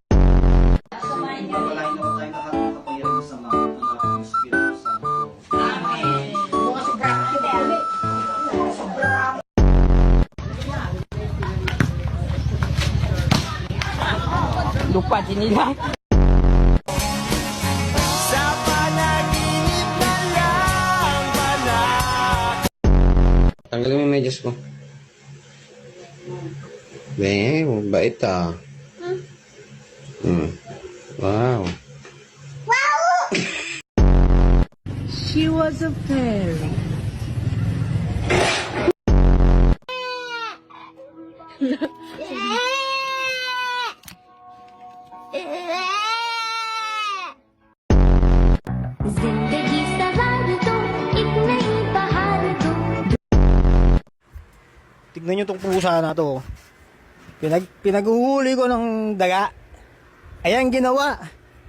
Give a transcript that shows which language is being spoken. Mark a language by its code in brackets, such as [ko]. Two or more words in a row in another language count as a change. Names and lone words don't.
[tl] Lupa sinilang. Tanggalin mo yung medyas ko. Bait ah. Wow. [en] She was a fairy. [hi] जिंदगी सवार दो एक नई बहार दो. [tl] Tignan nyo tong pusa na to. Pinag-uhuli ko ng daga. Ayan ginawa.